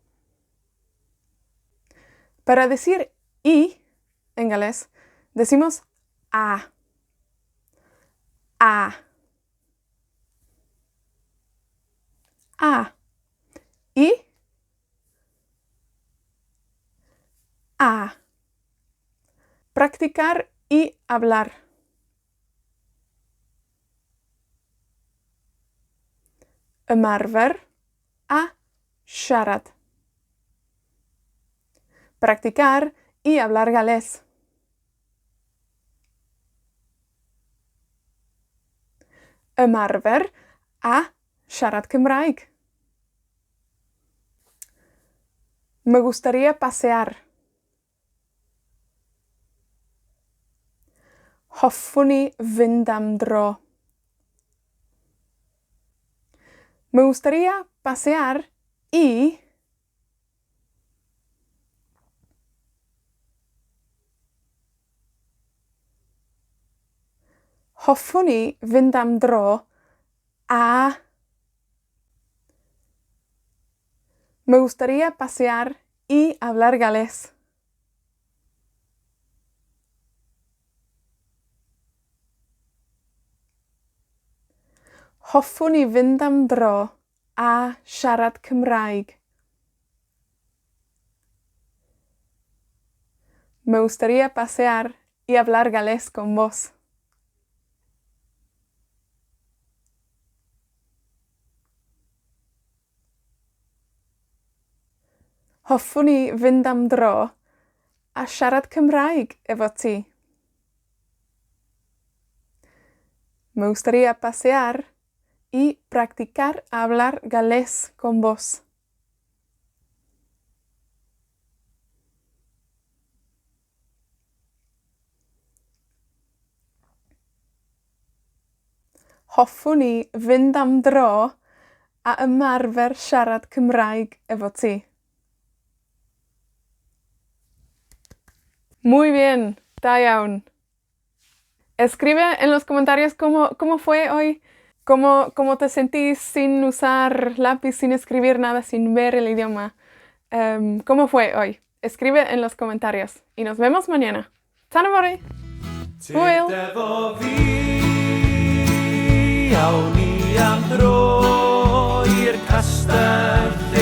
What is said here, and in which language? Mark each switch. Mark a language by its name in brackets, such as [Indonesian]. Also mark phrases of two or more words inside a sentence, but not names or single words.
[Spanish] Para decir y en galés, decimos a. [Welsh] A. A. [Spanish] Y. A. Practicar y hablar. [Welsh] Ymarfer a siarad. [Spanish] Practicar y hablar galés. [Welsh] Ymarfer a siarad Cymraeg. [Spanish] Me gustaría pasear. [Welsh] Hoffwn i fynd am dro. [Spanish] Me gustaría pasear y [Welsh] hoffwn i fynd am dro a [Spanish] me gustaría pasear y hablar galés. [Welsh] Hoffwn i fynd am dro a siarad Cymraeg. [Spanish] Me gustaría pasear y hablar galés con vos. [Welsh] Hoffwn i fynd am dro a siarad Cymraeg efo ti. [Spanish] Me gustaría pasear y practicar hablar galés con vos. [Welsh] Hoffwn i fynd am dro a ymarfer siarad Cymraeg efo ti. [Spanish] Muy bien, [Welsh] da iawn. [Spanish] Escribe en los comentarios cómo fue hoy, cómo te sentís sin usar lápiz, sin escribir nada, sin ver el idioma. ¿Cómo fue hoy? Escribe en los comentarios y nos vemos mañana. [Welsh] Tan fory! Hwyl! Efo fi, awn ni am dro i'r castell.